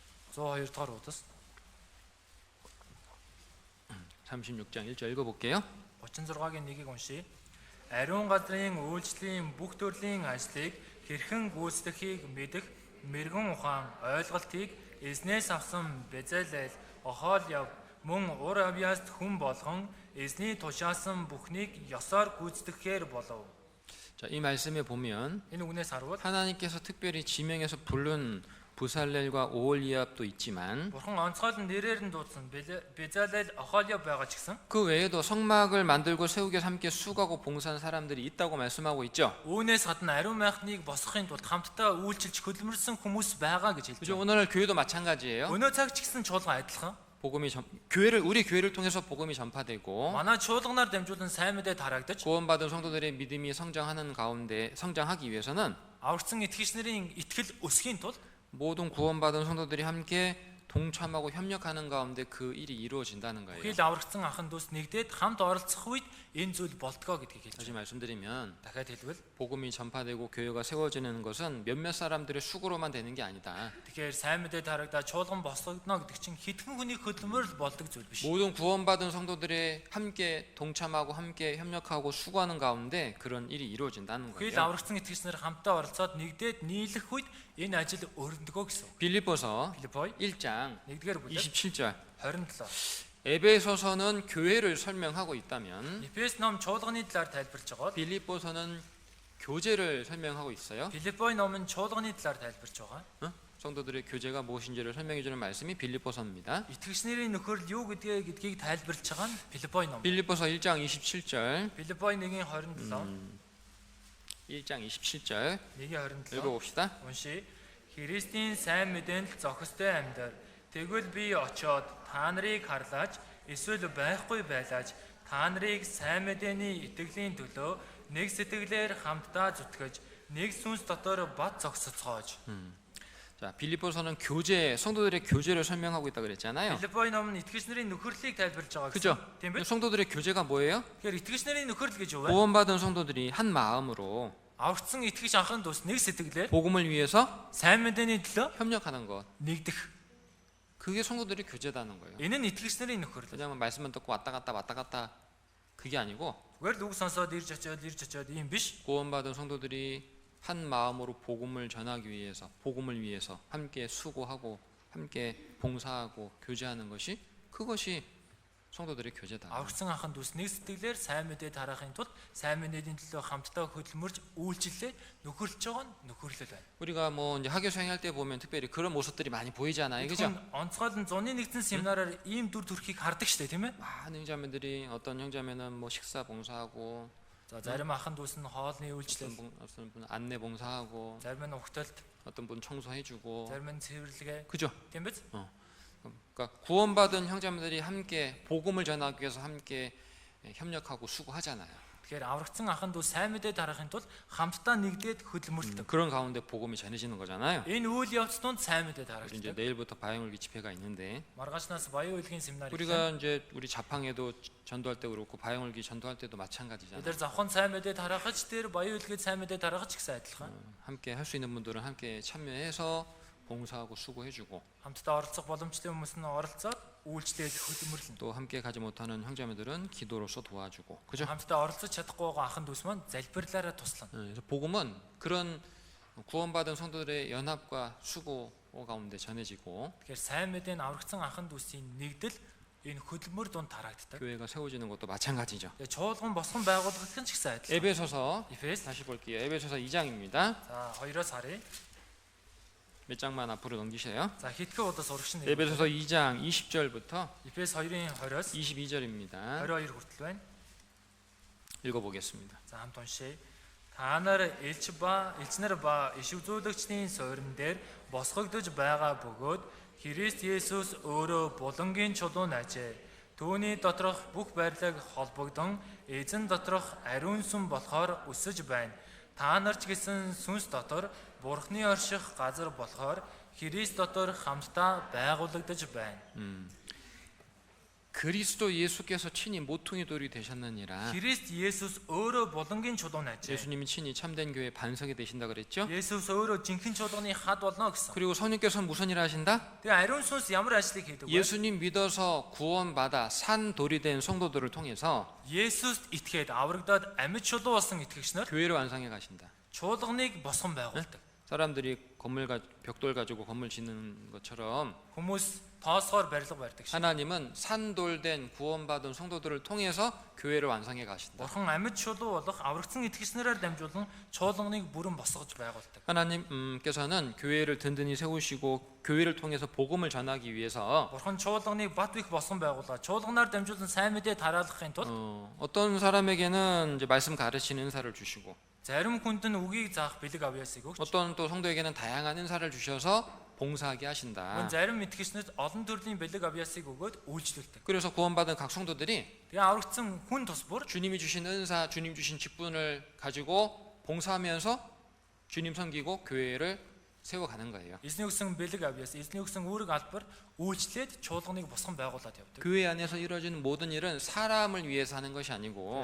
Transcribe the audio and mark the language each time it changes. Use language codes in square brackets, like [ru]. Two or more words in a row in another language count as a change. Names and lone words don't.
[mn] 102 дугаар удас [ko] 36장 1절 읽어볼게요. [mn] 36-гийн 1-ийг уншийе. Ариун газрын үйлчлэлийн бүх төрлийн ажлыг хэрхэн гүйцэтгэхийг мэдэх мэрэгэн ухаан ойлголтыг эзнээс авсан Безалел, Охолияв мөн ур Авиаст хүн болгон эзний тушаасан бүхнийг ёсоор гүйцэтгэхээр болов. [ko] 자, 이 말씀에 보면 [mn] Энэ үгнээс харвал [ko] 하나님께서 특별히 지명해서 부른 부살렐과 오홀리압도 있지만 [mn] Бурхан онцгойлон нэрээр нь дуудсан Безалел, Охолияв байгаа ч гэсэн [ko] 그 외에도 성막을 만들고 세우기 위해서 함께 수고하고 봉사한 사람들이 있다고 말씀하고 있죠. [mn] үүнээс гадна 아리ун майхныг босгохын тулд хамтдаа үйлчилж хөдөлмөрсөн хүмүүс байгаа гэж хэлж [ko] 그죠? [mn] байна. [ko] 오늘 교회도 마찬가지예요. [mn] Өнөө цаг ч гэсэн чуулган адилхан. [ko] 우리 교회를 통해서 복음이 전파되고 [mn] Манай чуулганаар дамжуулан сайн мэдээ тараагдаж [ko] 구원받은 성도들의 믿음이 성장하는 가운데 성장하기 위해서는 [mn] аврагдсан итгэгч нарын итгэл өсөхийн тулд [ko] 모든 구원받은 성도들이 함께 동참하고 협력하는 가운데 그 일이 이루어진다는 거예요. [mn] хил аврагдсан ахын дүүс нэгдээд хамт оролцох үед энэ зүйл болтгоо гэдгийг хэлж [ko] 다시 [mn] байна. [ko] 말씀드리면 [mn] Дахиад хэлбэл [ko] 복음이 전파되고 교회가 세워지는 것은 몇몇 사람들의 수고로만 되는 게 아니다. [mn] тэгэхээр сайн мэдээ тараагдаа чуулган босгогдно гэдэг чинь хэдхэн хүний хөдөлмөр л болдог зүйл биш. [ko] 모든 구원받은 성도들의 함께 동참하고 함께 협력하고 수고하는 가운데 그런 일이 이루어진다는 [mn] Хил [ko] 거예요. [mn] аврагдсан итгэгч нар хамтаа оролцоод нэгдээд нийлэх үед энэ ажил өрнөдгөө гэсэн. [ko] 빌립보서 [mn] Филиппой [ko] 1장 [mn] 1-р бүлэг [ko] 27절 [mn] 27. [ko] 에베소서는 교회를 설명하고 있다면 [mn] Эфес ном чуулганы талаар тайлбарлаж байгаа. [ko] 빌립보서는 교제를 설명하고 있어요. [mn] Филиппой ном нь чуулганы талаар тайлбарлаж байгаа. [ko] 성도들의 교제가 무엇인지를 설명해 주는 말씀이 빌립보서입니다. [mn] Итгэгч нарын нөхөрл юу гэдгийг тайлбарлаж байгаа нь Филиппой ном. [ko] 빌립보서 1장 27절 [mn] Филиппой 1-27 [ko] 1장 27절 [mn] 1-27 [ko] 읽어봅시다. [mn] уншия. Христийн сайн мэдээнд зохистой амьдар. Тэгвэл би очоод та нарыг харлаач, эсвэл байхгүй байлаач, та нарыг сайн мэдээний итгэлийн төлөө нэг сэтгэлээр хамтдаа зүтгэж, нэг сүнс дотор бат зогсоцгоож. [ko] 자, 빌립보서는 성도들의 교제를 설명하고 있다 그랬잖아요. [mn] Филиппой ном нь итгэгч нарын нөхөрлийг тайлбарлаж байгаа [ko] 그죠? [mn] гэсэн. Тийм биз? [ko] 성도들의 교제가 뭐예요? [mn] Тэгэхээр итгэгч нарын нөхөрл гэж юу вэ? [ko] 구원받은 성도들이 한 마음으로 [mn] Аврагдсан итгэгч анхан дус нэг сэтгэлээр [ko] 복음을 위해서 [mn] сайн мэдээний төлөө [ko] 협력하는 것. [mn] нэгдэх. [ko] 그게 성도들의 교제다는 거예요. [mn] Энэ нь итгэгч нарын нөхөрл. [ko] 왜냐하면 말씀만 듣고 왔다 갔다 그게 아니고 [mn] Зүгээр л үг сонсоод ирж очоод ийм биш. [ko] 구원받은 성도들이 한 마음으로 복음을 전하기 위해서 복음을 위해서 함께 수고하고 함께 봉사하고 교제하는 그것이 성도들의 교제다. [mn] Аврагдсан анхан дүүс нэг сэтгэлээр сайн мэдээ тараахын тулд сайн мэдээний төлөө хамтдаа хөдөлмөрж үйлчлэлээ нөхөрлөж байгаа нь нөхөрлөл байна. [ko] 우리가 뭐 이제 학교 수행할 때 보면 특별히 그런 모습들이 많이 보이잖아요. 그죠? [mn] Онцгойлон зуны нэгдсэн семинараар ийм дүр төрхийг хардаг штэ тийм ээ. [ko] 많은 형제자매들이 어떤 형제자매는 뭐 식사 봉사하고 [mn] За зарим ахын дүүс нь хоолны үйлчлэл, [ko] 어떤 분 안내 봉사하고 [mn] зарим нь угталт, [ko] 어떤 분 청소해주고 [mn] зарим нь цэвэрлэгээ. [ko] 그죠? [mn] Тийм биз? [ko] 그러니까 구원받은 형제자매들이 함께 복음을 전하기 위해서 함께 협력하고 수고하잖아요. [mn] Тэгэхээр аврагдсан ахын дүүс сайн мэдээ тараахын тулд хамтдаа нэгдээд хөдөлмөрлөдөг. [ko] 그런 가운데 복음이 전해지는 거잖아요. [mn] Энэ үйл явц донд сайн мэдээ [ko] 이제 [mn] тараагддаг. [ko] 내일부터 바영울기 집회가 있는데 [mn] Маргаашнаас баян үйлгийн семинар. [ko] 우리가 이제 우리 자팡에도 전도할 때 그렇고 바영울기 전도할 때도 마찬가지잖아요. [mn] Эдгээр завхан сайн мэдээ тараахч тэр баян үйлгээд сайн мэдээ тараахч гэсэн адилхан. [ko] 함께 할 수 있는 분들은 함께 참여해서 봉사하고 수고해주고 [mn] Хамтдаа оролцох боломжтой хүмүүс нь оролцоод үйлчлээд хөдөлмөрлөнө. [ko] 또 함께 가지 못하는 형제자매들은 기도로서 도와주고 그죠? [mn] Хамтдаа оролцож чадахгүй байгаа ахын дүүс маань залбирлаараа туслана. [ko] 그래서 복음은 그런 구원받은 성도들의 연합과 수고 가운데 전해지고 [mn] Тэгэхээр сайн мэдээ нь аврагдсан ахын дүүсийн нэгдэл энэ хөдөлмөр донд тараагддаг. [ko] 교회가 세워지는 것도 마찬가지죠. [mn] Тэгээ чуулган босгон байгуулах нь ч гэсэн адилхан. [ko] 에베소서 [mn] Эфес [ko] 다시 볼게요. 에베소서 2장입니다. [mn] за 2-оос харъя. [ko] 몇 장만 앞으로 넘기세요. [mn] За хэдхэн удаа сурагч нь [ko] 에베소서 2장 20절부터 [mn] Эфес 2-ын 20-оос [ko] 22절입니다. [mn] 22 хүртэл байна. [ko] 읽어보겠습니다. [mn] За хамт уншъя. Та нар элчнэр ба иш үзүүлэгчдийн суурин дээр босгогдож байгаа бөгөөд Христ Есүс өөрөө булангийн чулуун ажээ. Түүний доторх бүх байрлал холбогдсон эзэн доторх ариун сүм болохоор өсөж байна. Та нар ч гэсэн сүнс дотор Бурхны орших газар болохоор Христ дотор хамтдаа байгуулагдаж байна. [ko] 그리스도 예수께서 친히 모퉁이 돌이 되셨느니라. [mn] Христ Есүс өөрөө булангийн чулуун ажээ. [ko] 예수님이 친히 참된 교회 반석이 되신다 그랬죠? [mn] Есүс өөрөө жинхэнэ чулууны хад болно гэсэн. [ko] 그리고 성령께서는 무슨 일을 하신다? [mn] Тэгээ ариун сүнс ямар ажлыг хийдэг вэ? [ko] 예수님 믿어서 구원받아 산 돌이 된 성도들을 통해서 [mn] Есүст итгээд аврагдаад амьд чулуу болсон итгэгчнэр [ko] 교회를 완성해 가신다. [mn] чуулганыг босгон байгуулдаг. [ko] 사람들이 벽돌 가지고 건물 짓는 것처럼 [mn] Хүмүүс тоосгоор барилга барьдаг шиг. [ko] 하나님은 산돌된 구원받은 성도들을 통해서 교회를 완성해 가신다. [mn] Бурхан амьд чулуу болох аврагдсан итгэгчнэрээр дамжуулан чуулганыг бүрэн босгож байгуулдаг. [ko] 하나님께서는 교회를 든든히 세우시고 교회를 통해서 복음을 전하기 위해서 [mn] Бурхан чуулганыг бат бих босгон байгуулаад чуулганаар дамжуулан сайн мэдээ тараалгахын тулд [ko] 어떤 사람에게는 이제 말씀 가르치는 은사를 주시고 [mn] зарим хүнд нь үгийг заах бэлэг авьяасыг өгч [ko] 어떤 또 성도에게는 다양한 은사를 주셔서 봉사하게 하신다. [mn] зарим итгэгчнэрт олон төрлийн бэлэг авьяасыг өгөөд үйлчлүүлдэг. [ko] 그래서 구원받은 각 성도들이 [mn] Тэгээ аврагдсан хүн тус бүр [ko] 주님이 주신 은사, 주님 주신 직분을 가지고 봉사하면서 주님 섬기고 교회를 세워가는 거예요. [mn] эзний өгсөн бэлэг авьяас, эзний өгсөн үүрэг албар үйлчлээд чуулганыг босгон байгуулад явдаг. [ko] 교회 안에서 이루어지는 모든 일은 사람을 위해서 하는 것이 아니고